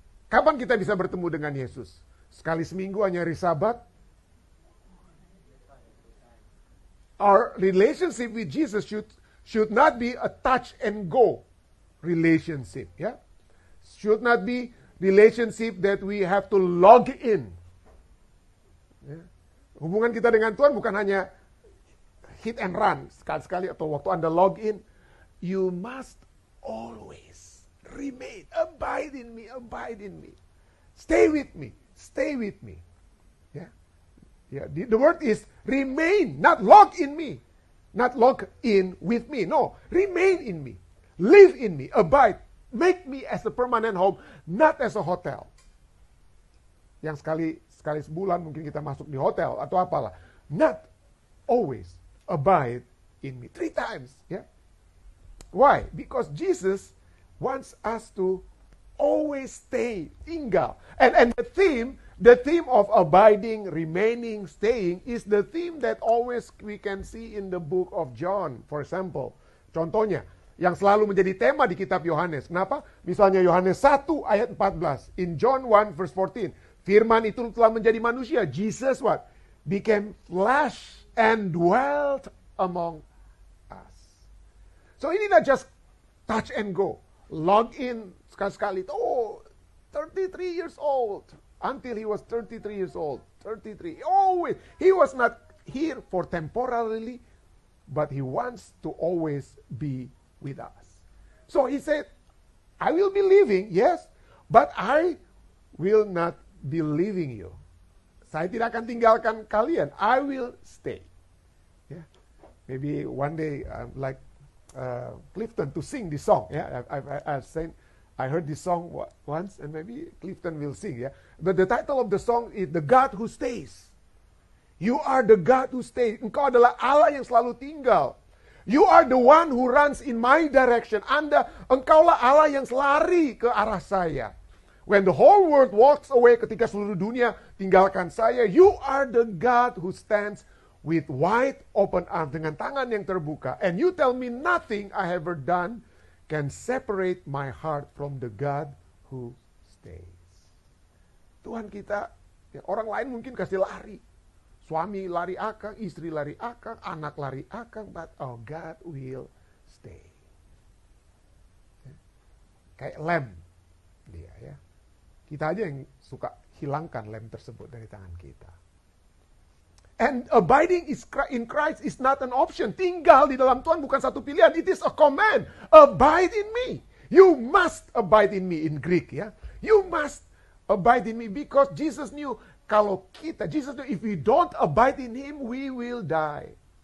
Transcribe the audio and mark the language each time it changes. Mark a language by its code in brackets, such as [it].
[id] Kapan kita bisa bertemu dengan Yesus? Sekali seminggu hanya hari Sabat? [en] Our relationship with Jesus should not be a touch and go relationship, ya. Should not be relationship that we have to log in. Ya. [id] Hubungan kita dengan Tuhan bukan hanya [en] hit and run [id] sekali-sekali atau waktu Anda log in. [en] You must always remain, abide in me, abide in me. Stay with me, stay with me. Ya. Yeah, the word is remain, not log in me. Not log in with me. No, remain in me. Live in me, abide. Make me as a permanent home, not as a hotel. [id] Yang sekali sebulan mungkin kita masuk di hotel atau apalah. [en] Not always abide in me. 3 times. Yeah. Why? Because Jesus wants us to always stay, [id] tinggal. [en] And the theme of abiding, remaining, staying is the theme that always we can see in the book of John. For example, [id] contohnya, yang selalu menjadi tema di kitab Yohanes. Kenapa? Misalnya Yohanes 1 ayat 14. [en] In John 1 verse 14. [id] Firman itu telah menjadi manusia. [en] Jesus what? Became flesh and dwelt among us. So [id] ini [en] not just touch and go. Log in [id] sekali-sekali. [en] Oh, 33 years old. Until he was 33 years old. 33. Always. He was not here for temporarily, but he wants to always be with us. So he said, I will be leaving, yes, but I will not be leaving you. Saya tidak akan tinggalkan kalian. I will stay. Yeah. Maybe one day like Clifton to sing this song. Yeah, I heard this song once, and maybe Clifton will sing. Yeah, but the title of the song is "The God Who Stays." You are the God who stays. [id] Engkau adalah Allah yang selalu tinggal. [en] You are the one who runs in my direction. [id] Engkaulah Allah yang lari ke arah saya. [en] When the whole world walks away, [id] ketika seluruh dunia tinggalkan saya, [en] you are the God who stands with wide open arms, [id] dengan tangan yang terbuka. [en] And you tell me nothing I have ever done can separate my heart from the God who stays. [id] Tuhan kita, ya, orang lain mungkin kasih lari. Suami lari akang, istri lari akang, anak lari akang, [en] but oh, God will stay. [id] Ya. Kayak lem dia, ya. Kita aja yang suka hilangkan lem tersebut dari tangan kita. [en] And abiding in Christ is not an option. [id] Tinggal di dalam Tuhan bukan satu pilihan. [en] It is a command. Abide in me. You must abide in me in Greek, ya. You must abide in me because Jesus knew [id] kalau [en] Jesus knew if we don't abide in Him, we will die.